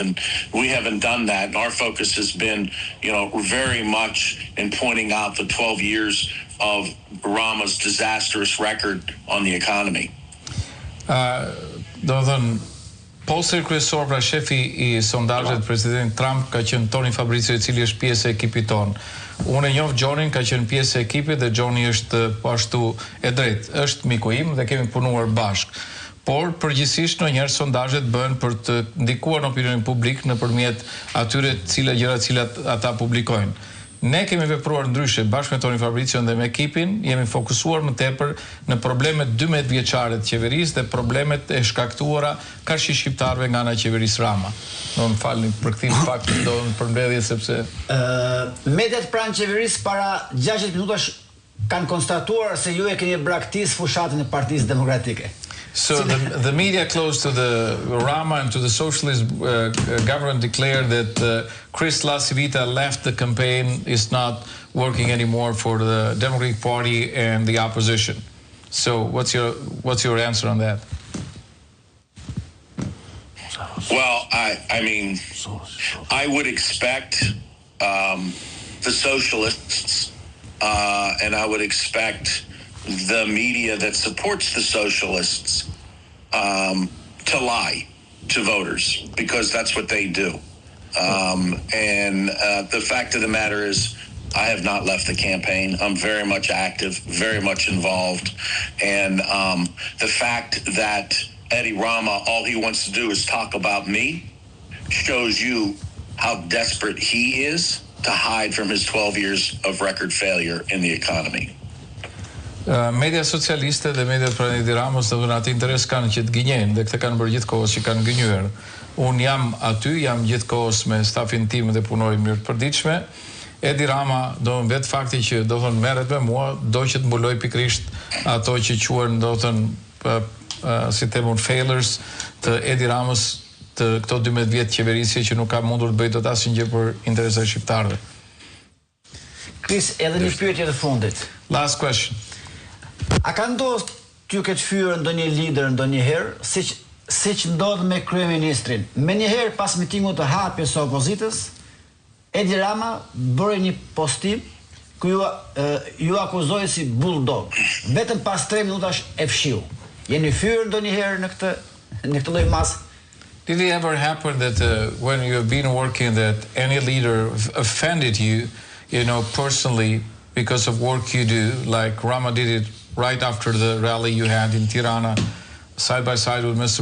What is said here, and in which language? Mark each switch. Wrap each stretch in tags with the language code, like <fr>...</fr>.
<en>And we haven't done that. And our focus has been, very much in pointing out the 12 years of Rama's disastrous record on the economy.</en> <sq>Do thënë, pollsteri kryesor, pra shefi I sondazhet presidentit Trump ka qenë Tony Fabrizio, I cili është pjesë e ekipit ton. Unë e njoh Gjonin, ka qenë pjesë e ekipit dhe Gjoni është po ashtu e drejtë. Është miku im dhe kemi punuar bashkë. Por përgjithsisht ndonjëherë sondazhet bëhen për të ndikuar në opinionin publik nëpërmjet atyre gjëra të cilat ata publikojnë. Ne kemi vepruar ndryshe bashkë me Toni Fabricion dhe me ekipin, jemi fokusuar më tepër në problemet 12 vjeçare të qeverisë dhe problemet e shkaktuara karshi shqiptarëve nga ana e qeverisë Rama. Do më falni për këtë fakt do në përmbledhje sepse mediat pranë qeverisë para 60 minutash kanë konstatuar se ju e keni braktis fushatën e Partisë Demokratike.</sq> <en>So the media close to the Rama and to the socialist government declared that Chris LaCivita left the campaign, is not working anymore for the Democratic Party and the opposition. So what's your answer on that? Well, I mean, I would expect the socialists and I would expect the media that supports the socialists to lie to voters because that's what they do. And the fact of the matter is I have not left the campaign. I'm very much active, very much involved. And the fact that Eddie Rama, all he wants to do is talk about me shows you how desperate he is to hide from his 12 years of record failure in the economy.</en> <sq>Media socialiste dhe media pranë Edi Ramës dhe atë interes kanë që të gënjejnë dhe këtë kanë bërë gjithkohës që kanë gënjur. Unë jam aty, jam gjithkohës me stafin tim dhe punoj mirë të përditshme. Edi Rama do në vetë fakti që do thënë merret me mua, do që të mbuloj pikrisht ato që quhen do thënë si themun failures të Edi Ramës të këto 12 vjetë qeverisje që nuk ka mundur të bëjë dot asnjë gjë për interesat shqiptarëve. Chris, edhe një pyetje të fundit.</sq> <en>Last question.</en> <sq>A ka ndodhur ty këtë fyer ndonjë lider ndonjëherë, siç ndodh me kryeministrin? Menjëherë pas mitingut të hapjes së opozitës, Edi Rama bëri një postim ku ju akuzoi si bulldog. Vetëm pas 3 minutash e fshiu. Jeni fyer ndonjëherë në këtë lloj mas?</sq> <en>Did it ever happen that when you have been working that any leader offended you, personally because of work you do, like Rama did it right after the rally you had in Tirana, side by side with Mr.</en>